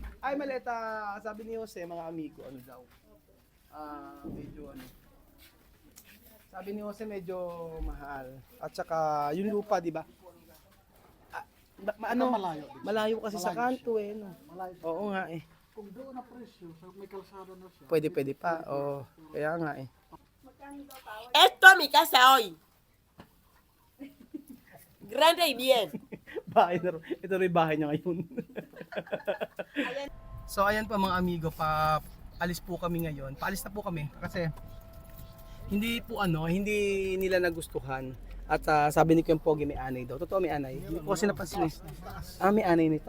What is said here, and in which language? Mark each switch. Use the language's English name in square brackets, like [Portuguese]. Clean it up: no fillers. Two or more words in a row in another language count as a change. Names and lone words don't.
[Filipino] Ay, maliit sabi ni Jose, mga amigo, daw. Medyo Sabi ni Jose, medyo mahal. At saka, yung lupa, di ba? Malayo kasi sa kanto eh. No? Oo nga eh. Kung doon na presyo, may kalsada na siya. Pwede pa. Kaya nga eh. [Spanish] Esto mi casa hoy. Grande y bien. [Filipino] Bahay na ito rin bahay niya ngayon. So ayan pa mga amigo, alis po kami ngayon. Paalis na po kami kasi hindi nila nagustuhan. At sabi ni Kuya Pogi may anay daw. Totoo may anay. Hindi ko kasi napansin. May anay nito.